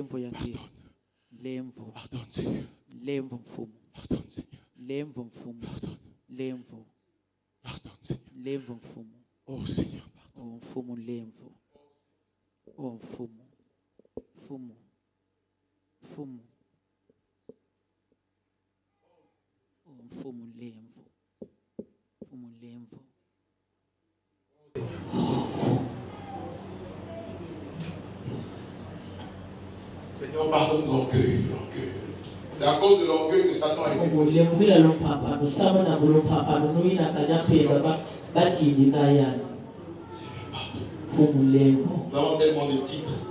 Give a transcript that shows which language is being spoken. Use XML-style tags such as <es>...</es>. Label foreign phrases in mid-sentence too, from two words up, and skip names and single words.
<fr>Pardonne, Seigneur. Pardonne, Seigneur. Pardonne. Pardonne, Seigneur. Oh, Seigneur, pardonne.</fr> <kg>Mfumu. Mfumu lemvu. Mfumu lemvu.</kg> <fr>Seigneur, pardonne l'orgueil. C'est à cause de l'orgueil que Satan a été poussé. Nous avons tellement de titres.</fr>